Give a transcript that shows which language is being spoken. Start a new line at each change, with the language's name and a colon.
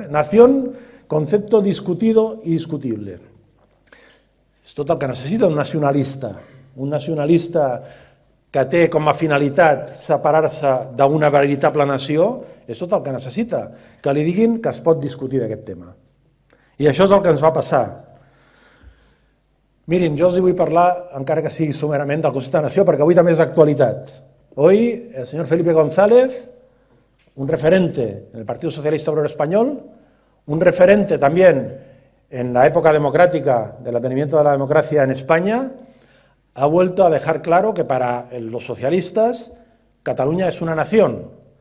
Spanish: Nación, concepto discutido y discutible.
Catalan: És tot el que necessita un nacionalista que té com a finalitat separar-se d'una veritable nació, és tot el que necessita, que li diguin que es pot discutir d'aquest tema. I això és el que ens va passar. Mirin, jo els vull parlar, encara que sigui sumerament, del concepte de nació, perquè avui també és actualitat.
Spanish: Hoy el señor Felipe González, un referente en el Partido Socialista Obrero Español, un referente también en la época democrática del advenimiento de la democracia en España, ha vuelto a dejar claro que para los socialistas Cataluña es una nación.